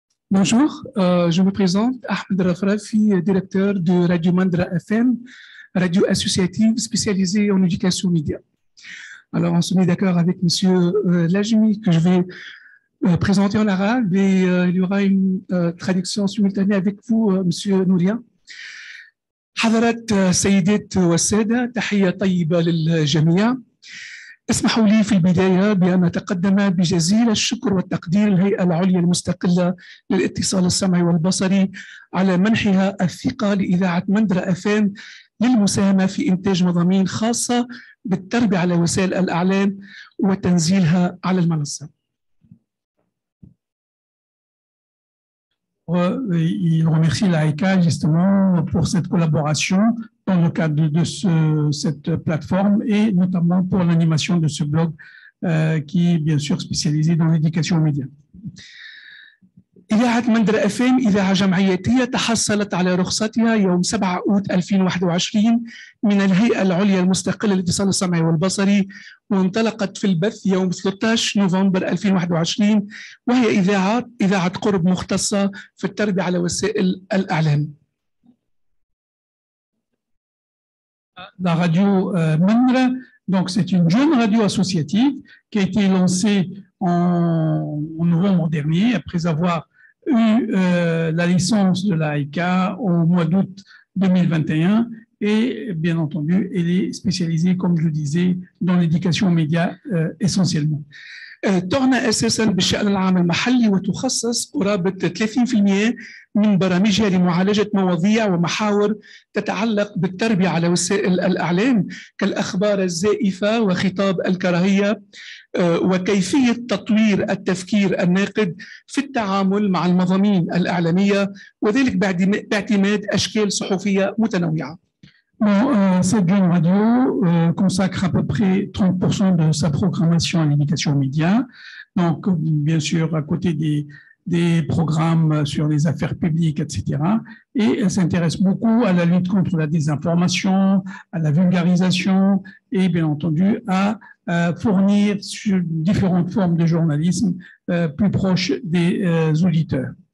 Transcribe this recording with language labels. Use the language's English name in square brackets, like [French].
[French] Bonjour, je me présente, Ahmed Rafrafi, directeur de Radio Mandra FM, radio associative spécialisée en éducation média. Alors, on se met d'accord avec M. Lajmi que je vais présenter en arabe et il y aura une traduction simultanée avec vous, M. Nouria. [Arabic] حضرات سيدات والسادة، تحية طيبة للجميع. اسمحوا لي في البداية بأن أتقدم بجزيل الشكر والتقدير للهيئة العليا المستقلة للاتصال السمعي والبصري على منحها الثقة لإذاعة مندرا FM للمساهمة في إنتاج مضامين خاصة بالتربية على وسائل الإعلام وتنزيلها على المنصة. [French] Il remercie l'AECA justement pour cette collaboration dans le cadre de cette plateforme et notamment pour l'animation de ce blog qui est bien sûr spécialisé dans l'éducation aux médias. [Arabic] إذاعة مندرا FM إذاعة جمعياتية تحصلت على رخصتها يوم 7 أوت 2021 من الهيئة العليا المستقلة للاتصال السمعي والبصري، وانطلقت في البث يوم 13 نوفمبر 2021، وهي إذاعة قرب مختصة في التربية على وسائل الإعلام. [French] La radio Mandra, donc c'est une jeune radio associative qui a été lancée en novembre dernier après avoir eu la licence de l'AECA au mois d'août 2021 et bien entendu elle est spécialisée comme je le disais dans l'éducation aux médias essentiellement. [Arabic] تعنى أساساً بالشأن العام المحلي وتخصص قرابة 30% من برامجها لمعالجة مواضيع ومحاور تتعلق بالتربية على وسائل الإعلام كالأخبار الزائفة وخطاب الكراهية وكيفية تطوير التفكير الناقد في التعامل مع المضامين الإعلامية وذلك باعتماد أشكال صحفية متنوعة. [French] Cette jeune radio consacre à peu près 30% de sa programmation à l'éducation aux médias. Donc, bien sûr, à côté des programmes sur les affaires publiques, etc. Et elle s'intéresse beaucoup à la lutte contre la désinformation, à la vulgarisation et, bien entendu, à fournir sur différentes formes de journalisme plus proches des auditeurs.